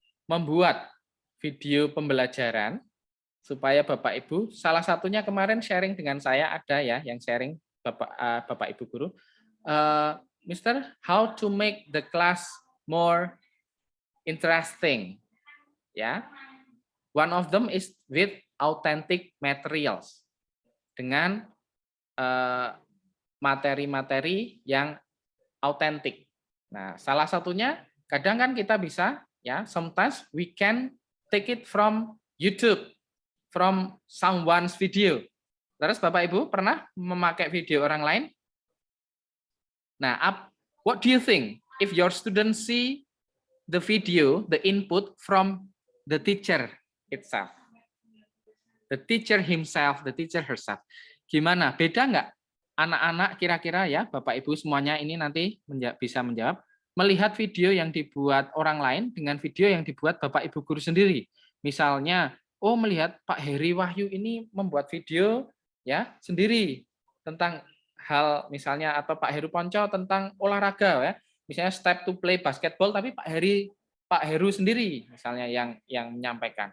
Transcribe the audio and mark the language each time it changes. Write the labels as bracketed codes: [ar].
[id] membuat video pembelajaran supaya Bapak Ibu, salah satunya kemarin sharing dengan saya ada yang sharing Bapak Ibu guru, Mister, [en] how to make the class more interesting, One of them is with authentic materials, [id] dengan materi-materi yang autentik. Nah, salah satunya kadang kan kita bisa [en] sometimes we can take it from YouTube, from someone's video. [id] Terus Bapak Ibu pernah memakai video orang lain? [en] Nah, what do you think if your students see the video, the input from the teacher itself, the teacher himself, the teacher herself? [id] Gimana? Beda nggak anak-anak kira-kira Bapak Ibu semuanya ini nanti bisa menjawab, melihat video yang dibuat orang lain dengan video yang dibuat Bapak Ibu guru sendiri. Misalnya, melihat Pak Heri Wahyu ini membuat video sendiri tentang hal misalnya, atau Pak Heru Ponco tentang olahraga misalnya [en] step to play basketball, [id] tapi Pak Heru sendiri misalnya yang menyampaikan.